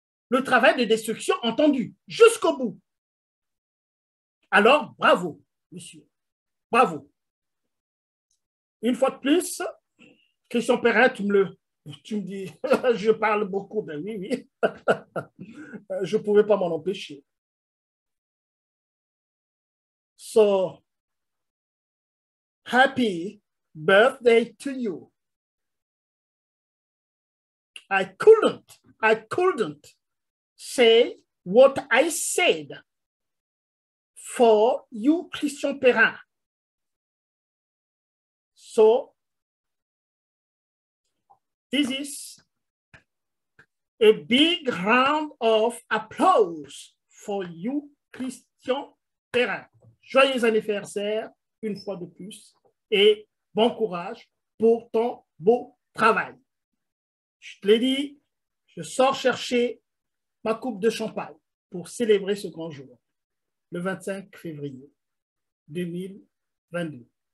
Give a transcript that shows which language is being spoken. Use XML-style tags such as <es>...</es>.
<fr>Le travail de destruction entendu jusqu'au bout. Alors, bravo, monsieur. Bravo. Une fois de plus, Christian Perrin, tu me dis, je parle beaucoup, ben oui, oui. Je ne pouvais pas m'en empêcher.</fr> <en>So, happy birthday to you. I couldn't say what I said for you, Christian Perrin. So, this is a big round of applause for you, Christian Perrin.</en> <fr>Joyeux anniversaire, une fois de plus, et bon courage pour ton beau travail. Je te l'ai dit, je sors chercher ma coupe de champagne pour célébrer ce grand jour, le 25 février 2022.</fr>